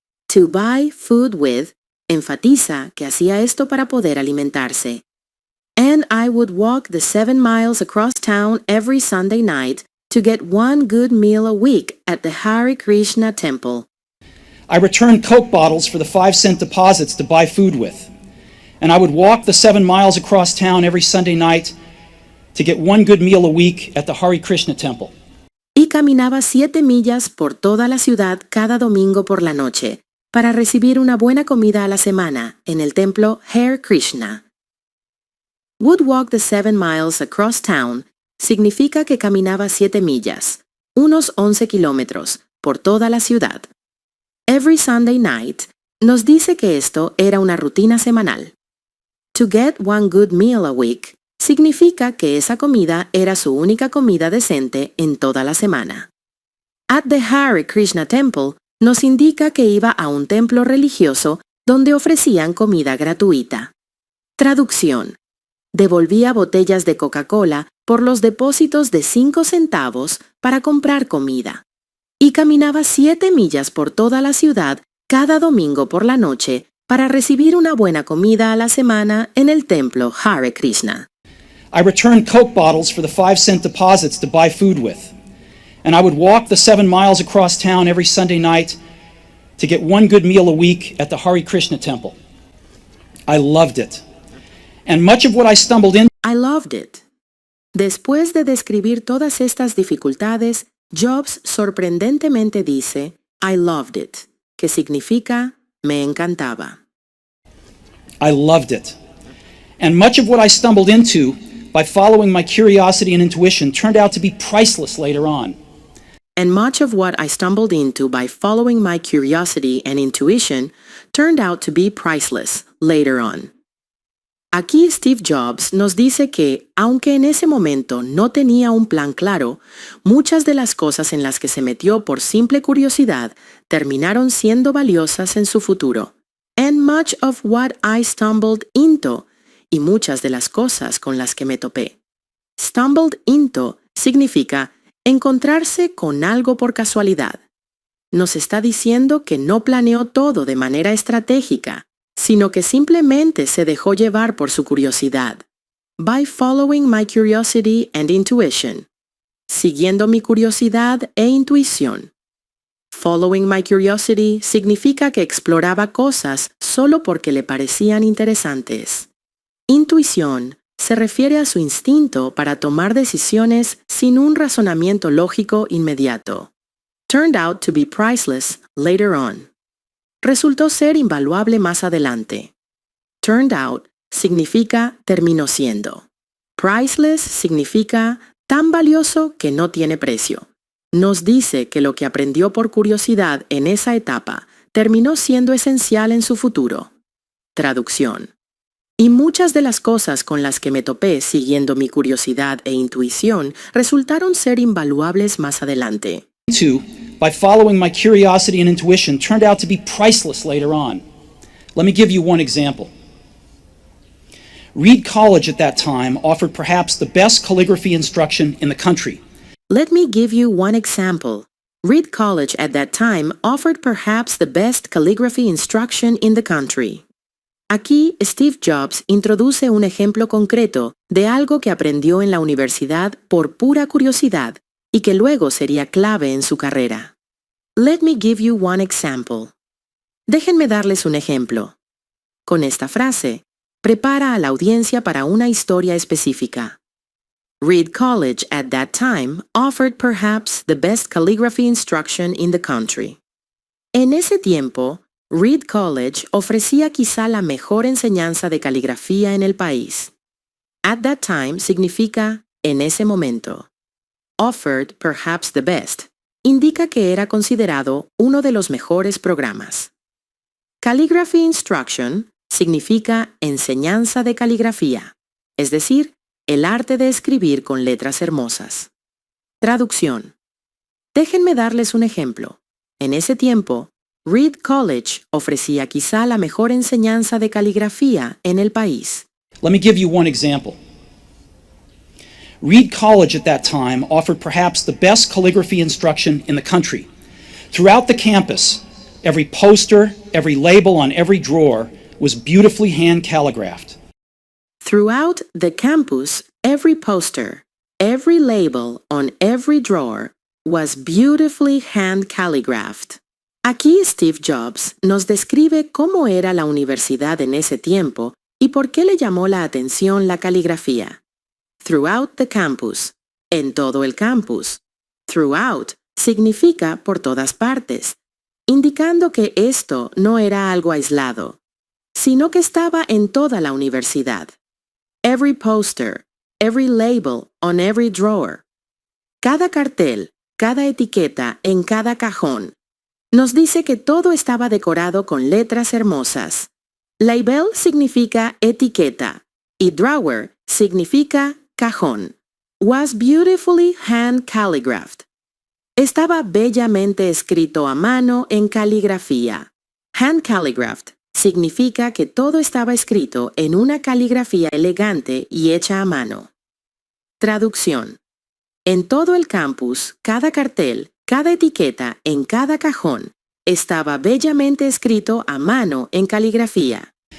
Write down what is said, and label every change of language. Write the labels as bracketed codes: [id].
[en] To buy food with [es] enfatiza que hacía esto para poder alimentarse. [en] And I would walk the 7 miles across town every Sunday night to get one good meal a week at the Hare Krishna temple. I returned Coke bottles for the 5-cent deposits to buy food with. And I would walk the 7 miles across town every Sunday night to get one good meal a week at the Hare Krishna temple. [es] Y caminaba 7 millas por toda la ciudad cada domingo por la noche para recibir una buena comida a la semana en el templo Hare Krishna. [en] Would walk the 7 miles across town [es] significa que caminaba 7 millas, unos 11 kilómetros, por toda la ciudad. [en] Every Sunday night [es] nos dice que esto era una rutina semanal. [en] To get one good meal a week [es] significa que esa comida era su única comida decente en toda la semana. [en] At the Hare Krishna Temple [es] nos indica que iba a un templo religioso donde ofrecían comida gratuita. Traducción. Devolvía botellas de Coca-Cola por los depósitos de 5 centavos para comprar comida. Y caminaba 7 millas por toda la ciudad cada domingo por la noche para recibir una buena comida a la semana en el templo Hare Krishna. [en] I returned Coke bottles for the 5-cent deposits to buy food with. And I would walk the 7 miles across town every Sunday night to get one good meal a week at the Hare Krishna temple. I loved it. And much of what I stumbled into I loved it. [es] Después de describir todas estas dificultades, Jobs sorprendentemente dice, [en] I loved it, [es] que significa, me encantaba. [en] I loved it. And much of what I stumbled into by following my curiosity and intuition turned out to be priceless later on. and much of what I stumbled into by following my curiosity and intuition turned out to be priceless later on. [es] Aquí Steve Jobs nos dice que, aunque en ese momento no tenía un plan claro, muchas de las cosas en las que se metió por simple curiosidad terminaron siendo valiosas en su futuro. [en] And much of what I stumbled into, [es] y muchas de las cosas con las que me topé. [en] Stumbled into [es] significa encontrarse con algo por casualidad. Nos está diciendo que no planeó todo de manera estratégica, sino que simplemente se dejó llevar por su curiosidad. [en] By following my curiosity and intuition. [es] Siguiendo mi curiosidad e intuición. [en] Following my curiosity [es] significa que exploraba cosas solo porque le parecían interesantes. Intuición se refiere a su instinto para tomar decisiones sin un razonamiento lógico inmediato. [en] Turned out to be priceless later on. [es] Resultó ser invaluable más adelante. [en] Turned out [es] significa terminó siendo. Priceless significa tan valioso que no tiene precio. Nos dice que lo que aprendió por curiosidad en esa etapa terminó siendo esencial en su futuro. Traducción. Y muchas de las cosas con las que me topé siguiendo mi curiosidad e intuición resultaron ser invaluables más adelante. [en] Two, by following my curiosity and intuition, turned out to be priceless later on. Let me give you one example. Reed College at that time offered perhaps the best calligraphy instruction in the country. Let me give you one example. Reed College at that time offered perhaps the best calligraphy instruction in the country. [es] Aquí, Steve Jobs introduce un ejemplo concreto de algo que aprendió en la universidad por pura curiosidad y que luego sería clave en su carrera. [en] Let me give you one example. [es] Déjenme darles un ejemplo. Con esta frase, prepara a la audiencia para una historia específica. [en] Reed College at that time offered perhaps the best calligraphy instruction in the country. [es] En ese tiempo, Reed College ofrecía quizá la mejor enseñanza de caligrafía en el país. [en] At that time [es] significa en ese momento. [en] Offered perhaps the best [es] indica que era considerado uno de los mejores programas. [en] Calligraphy instruction [es] significa enseñanza de caligrafía, es decir, el arte de escribir con letras hermosas. Traducción. Déjenme darles un ejemplo. En ese tiempo, Reed College ofrecía quizá la mejor enseñanza de caligrafía en el país. [en] Let me give you one example. Reed College at that time offered perhaps the best calligraphy instruction in the country. Throughout the campus, every poster, every label on every drawer was beautifully hand calligraphed. Throughout the campus, every poster, every label on every drawer was beautifully hand calligraphed. [es] Aquí Steve Jobs nos describe cómo era la universidad en ese tiempo y por qué le llamó la atención la caligrafía. [en] Throughout the campus, [es] en todo el campus. Throughout significa por todas partes, indicando que esto no era algo aislado, sino que estaba en toda la universidad. [en] Every poster, every label on every drawer. [es] Cada cartel, cada etiqueta en cada cajón. Nos dice que todo estaba decorado con letras hermosas. Label significa etiqueta y drawer significa cajón. [en] Was beautifully hand calligraphed. [es] Estaba bellamente escrito a mano en caligrafía. [en] Hand calligraphed [es] significa que todo estaba escrito en una caligrafía elegante y hecha a mano. Traducción. En todo el campus, cada cartel, cada etiqueta en cada cajón estaba bellamente escrito a mano en caligrafía.